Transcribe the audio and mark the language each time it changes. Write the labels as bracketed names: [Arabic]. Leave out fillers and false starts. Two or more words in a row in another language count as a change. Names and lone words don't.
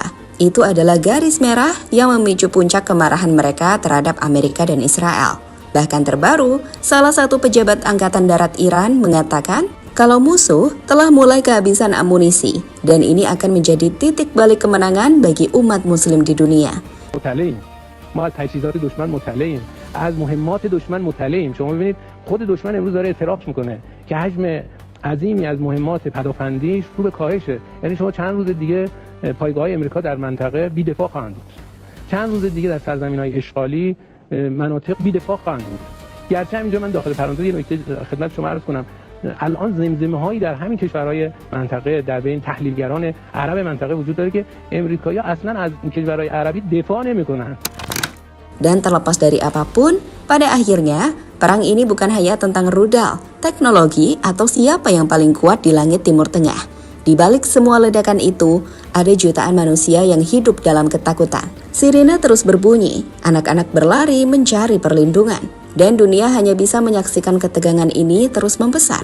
[Indonesian] Itu adalah garis merah yang memicu puncak kemarahan mereka terhadap Amerika dan Israel. Bahkan terbaru, salah satu pejabat Angkatan Darat Iran mengatakan kalau musuh telah mulai kehabisan amunisi dan ini akan menjadi titik balik kemenangan bagi umat muslim di dunia. [Persian] ما از تجهیزات دشمن مطلعیم، از مهمات دشمن مطلعیم. شما ببینید خود دشمن امروز داره اعتراف میکنه که حجم عظیمی از مهمات پدافندیش رو به کاهشه. یعنی شما چند روز دیگه پایگاه‌های آمریکا در منطقه بی‌دفاع خواهند بود. چند روز دیگه در سرزمین‌های اشغالی مناطق بی‌دفاع خواهند بود. گرچه اینجا من داخل پرانتز یه نکته خدمت شما عرض کنم، الان زمزمه‌هایی در همین کشورهای منطقه در بین تحلیلگران عرب منطقه وجود داره که امریکایی‌ها اصلاً از کشورهای عربی دفاع نمی‌کنن. [Indonesian] Dan terlepas dari apapun, pada akhirnya perang ini bukan hanya tentang rudal, teknologi, atau siapa yang paling kuat di langit Timur Tengah. Di balik semua ledakan itu, ada jutaan manusia yang hidup dalam ketakutan. Sirine terus berbunyi, anak-anak berlari mencari perlindungan, dan dunia hanya bisa menyaksikan ketegangan ini terus membesar.